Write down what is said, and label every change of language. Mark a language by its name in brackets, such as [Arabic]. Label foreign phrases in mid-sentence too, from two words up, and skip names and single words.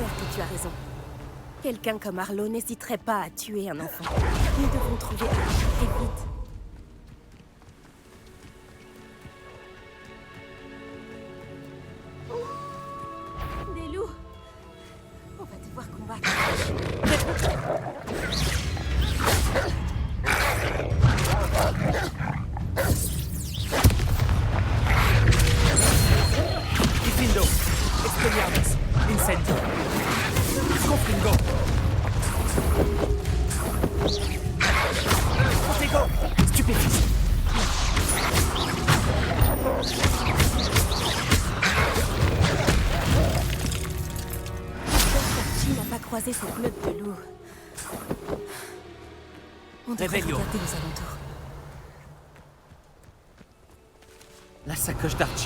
[French] j'espère que tu as raison. Quelqu'un comme Arlo n'hésiterait pas à tuer un enfant. Nous devons trouver Archie et vite. Des loups. On va devoir combattre. Diffindo. Expelliarmus. Incendio. Confringo. Protego. Stupéfice. Archie n'a pas croisé cette meute de loups. On devrait Revelio. regarder aux alentours. La sacoche d'Archie.